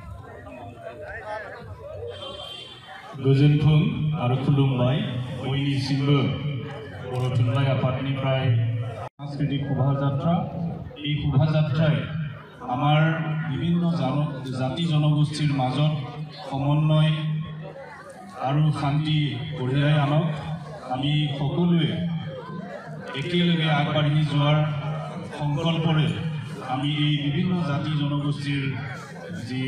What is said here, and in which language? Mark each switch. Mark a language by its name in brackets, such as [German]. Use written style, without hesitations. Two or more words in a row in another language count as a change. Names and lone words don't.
[Bodo] Gojontun आरो खुलुमबाय बयनिसिमबो बर' थुनलाइ आफादनिफ्राय सांस्कृतिक शोभायात्रा [Assamese] এই শোভাযাত্রায় আমার বিভিন্ন জাতি জনগোষ্ঠীর মাজত সমন্বয় আৰু শান্তি কঢ়িয়াই আনক আমি সকলোৱে একেলগে আগবাঢ়ি যোৱাৰ সংকল্পৰে আমি এই বিভিন্ন জাতি জনগোষ্ঠীৰ যি